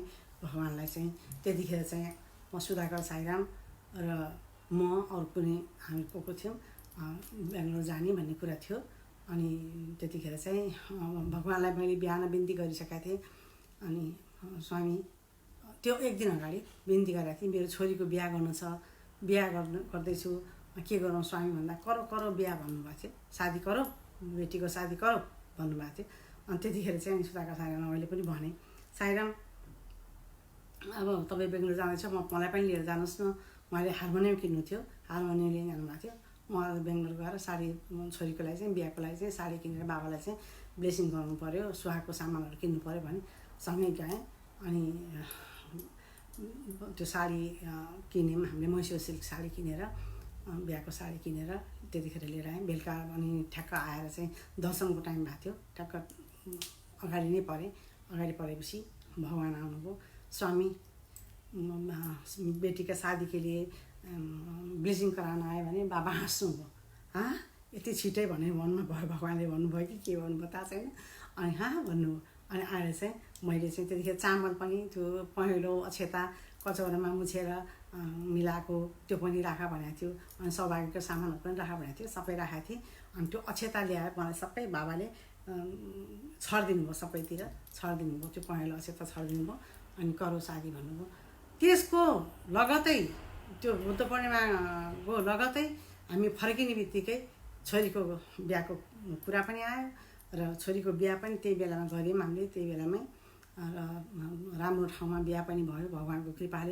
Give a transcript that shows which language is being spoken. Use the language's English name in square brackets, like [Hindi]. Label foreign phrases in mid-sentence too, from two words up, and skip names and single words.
[Nepali] भगवान्लाई चाहिँ त्यतिखेर चाहिँ म सुधाकर साइराम र म अरू कुनै हामी को थियौँ बेङ्गलोर जाने भन्ने कुरा थियो। अनि त्यतिखेर चाहिँ भगवान्लाई मैले बिहान बिन्ती गरिसकेको थिएँ। अनि स्वामी त्यो एक दिन अगाडि बिन्ती गरेको थिएँ, मेरो छोरीको बिहा गर्नु छ, बिहा गर्दैछु, के गरौँ स्वामी भन्दा करो बिहा भन्नुभएको थियो, [Hindi] शादी करो, बेटीको शादी करो [Nepali] भन्नुभएको थियो। अनि त्यतिखेर चाहिँ सुधाकर साइरामलाई मैले पनि भनेँ, साइराम अब तपाईँ बेङ्गलोर जाँदैछ, मलाई पनि लिएर जानुहोस् न। उहाँले हार्मोनियम किन्नु थियो, हार्मोनियम लिएर जानुभएको थियो। म बेङ्गलोर गएर साडी, छोरीको लागि चाहिँ बिहाको लागि चाहिँ साडी किनेर बाबालाई चाहिँ ब्लेसिङ गर्नु पऱ्यो, सुहागको सामानहरू किन्नु पऱ्यो भने सँगै गएँ। अनि त्यो साडी किन्यौँ हामीले, मैसुर सिल्क साडी किनेर बिहाको साडी किनेर त्यतिखेर लिएर आएँ। बेलुका अनि ठ्याक्क आएर चाहिँ दर्शनको टाइम भएको थियो, ठ्याक्क अगाडि नै परेँ। अगाडि परेपछि भगवान् आउनुभयो। स्वामी [Hindi] बेटी का शादी के लिए [Nepali] ब्लेसिङ कराउन आयो भने बाबा हाँस्नुभयो। हाँ यति छिटै भने भन्नुभयो, भगवान्ले भन्नुभयो कि के भन्नुभयो थाहा छैन। अनि हाँ भन्नुभयो। अनि आएर चाहिँ मैले चाहिँ त्यतिखेर चामल पनि त्यो पहेँलो अक्षता कचौरामा मुछेर मिलाएको त्यो पनि राख भनेको थियो। अनि सौभाग्यको सामानहरू पनि राख भनेको थियो, सबै राखेको थिएँ। अनि त्यो अक्षता ल्याएर मलाई सबै बाबाले छरिदिनु भयो, सबैतिर छरिदिनु भयो। त्यो पहेँलो अक्षता छरिदिनु भयो। अनि [Hindi] करो शादी [Nepali] भन्नुभयो। त्यसको लगतै त्यो बुद्ध पूर्णिमाको लगतै हामी फर्किने बित्तिकै छोरीको बिहाको कुरा पनि आयो र छोरीको बिहा पनि त्यही बेलामा गऱ्यौँ हामीले। त्यही बेलामै र राम्रो ठाउँमा बिहा पनि भयो भगवानको कृपाले।